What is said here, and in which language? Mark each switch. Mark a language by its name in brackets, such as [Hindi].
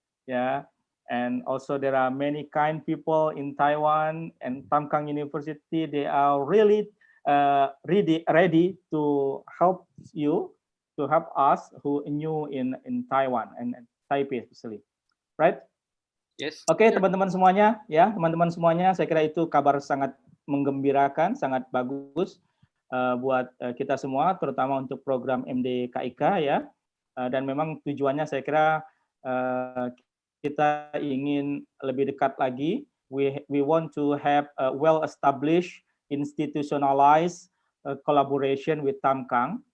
[English] Yeah, and also there are many kind people in Taiwan, and Tamkang University, they are really ready to help you, to help us who new in Taiwan and Taipei especially, right? Yes. [Indonesian] Oke, teman-teman semuanya, ya, teman-teman semuanya, saya kira itu kabar sangat menggembirakan, sangat bagus buat kita semua, terutama untuk program MDKIK, ya. Dan memang tujuannya saya kira kita ingin lebih dekat lagi. [English] We want to have a well-established, institutionalized collaboration with Tamkang.